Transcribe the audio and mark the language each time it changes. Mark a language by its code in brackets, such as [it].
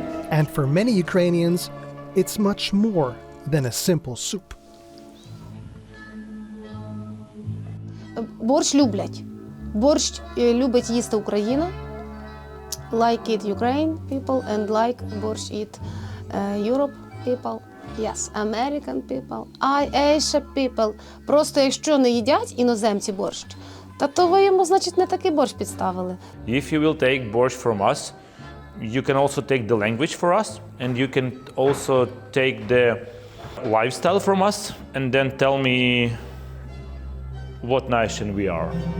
[en] And for many Ukrainians, it's much more than a simple soup. [uk] Борщ люблять. Борщ любить їсти Україна. [en] Like it Ukraine people and like борщ eat Europe people. Yes, American people, Asia people. [uk] Просто якщо не їдять іноземці борщ, то ви йому, значить, не такий борщ підставили. [en] If you will take borscht from us, you can also take the language for us, and you can also take the lifestyle from us, and then tell me what nation we are.